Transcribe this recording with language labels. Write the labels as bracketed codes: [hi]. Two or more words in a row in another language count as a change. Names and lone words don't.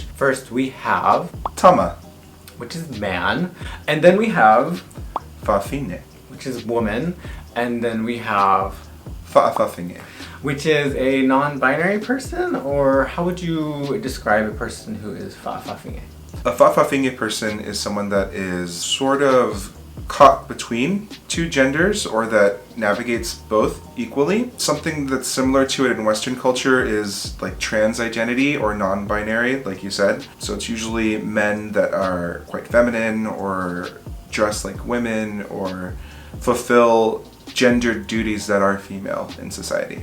[en] First we have Tama. which is man, and then we have Fa'afine. which is woman, and then we have Fa'afafine. which is a non-binary person, or how would you describe a person who is fa'afafine? A fa'afafine person is someone that is sort of caught between two genders or that navigates both equally. Something that's similar to it in Western culture is like trans identity or non-binary, like you said. So it's usually men that are quite feminine or dress like women or fulfill gendered duties that are female in society.